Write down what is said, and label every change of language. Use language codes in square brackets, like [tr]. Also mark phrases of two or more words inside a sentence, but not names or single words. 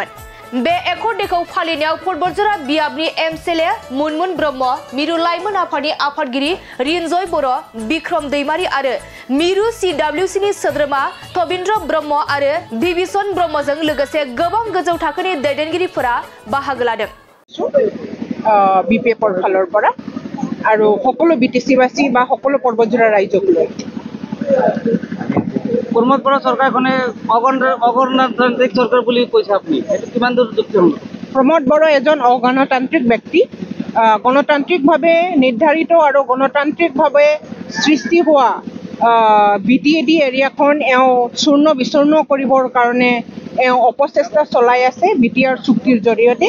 [brx] बे एकर्ड डेखौ फालिनायाव पटबरजरा बियाबनि एमएलए मुनमुन ब्रह्म, मिरु लाइमोन आफादनि आफादगिरि रिन्जय बर', बिक्रम दैमारी आरो मिरु सीडब्लिउसीनि सोद्रोमा थबिन्द्र ब्रह्म आरो बिभीषण ब्रह्मजों लोगोसे गोबां गोजौ थाखोनि दैदेनगिरिफोरा बाहागो लादों। [as] বীপীএফৰ ফালৰ পৰা আৰু সকলো বিটিচিবাসী বা সকলো পৰ্বতজোৰা ৰাইজক লৈ প্ৰমোদপৰা চৰকাৰখনে অগণতান্ত্ৰিক চৰকাৰ বুলি কৈছে, আপুনি এইটো কিমান দূৰ যুক্তিসংগত? প্ৰমোদ বড়ো এজন অগণতান্ত্ৰিক ব্যক্তি, গণতান্ত্ৰিকভাৱে নিৰ্ধাৰিত আৰু গণতান্ত্ৰিকভাৱে সৃষ্টি হোৱা বিটিএডি এৰিয়াখন চূৰ্ণ বিচূৰ্ণ কৰিবৰ কাৰণে অপচেষ্টা চলাই আছে বিটিআৰ চুক্তিৰ জৰিয়তে।